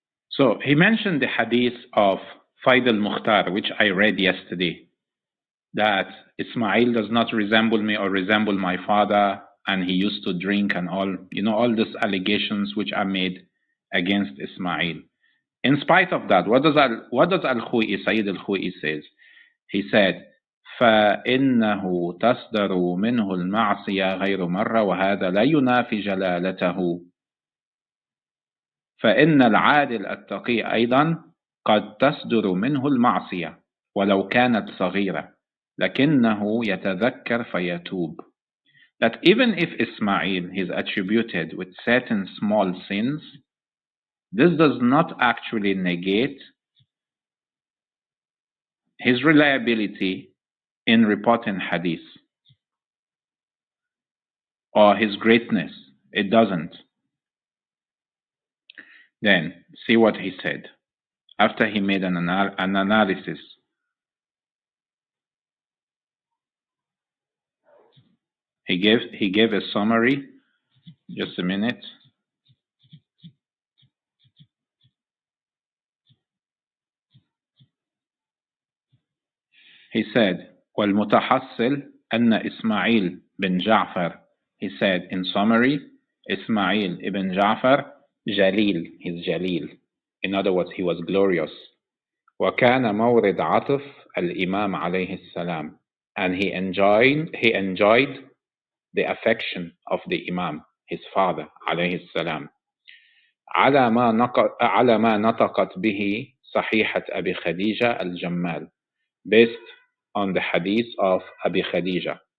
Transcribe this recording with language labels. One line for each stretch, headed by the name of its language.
English: So he mentioned the hadith of Faid al-Mukhtar, which I read yesterday, that Ismail does not resemble me or resemble my father, and he used to drink and all, all these allegations which are made against Ismail. In spite of that, what does Al-Khu'i, Sayyid Al-Khu'i says? He said,
Arabic: فإنه تصدر منه المعصية غير مرة وهذا لا ينافي جلالته فإن العادل التقي أيضا قد تصدر منه المعصية ولو كانت صغيرة لكنه يتذكر فيتوب.
English: That even if Ismail is attributed with certain small sins, this does not actually negate his reliability in reporting hadith or his greatness. It doesn't. Then see what he said after he made an analysis. He gave a summary. Just a minute. He said,
Arabic: وَالْمُتَحَصِّلْ أَنَّ إسماعيل بن جعفر.
English: He said, in summary, Ismail ibn Ja'far, Jalil, he's Jalil. In other words, he was glorious.
Arabic: وَكَانَ مَوْرِدْ عَطْفِ الْإِمَامِ عَلَيْهِ السَّلَامِ.
English: And he enjoyed the affection of the Imam, his father, عليه السلام.
Arabic: على ما نطقت به صحيحة أبي خديجة الجمال.
English: Based on the hadith of Abi Khadija.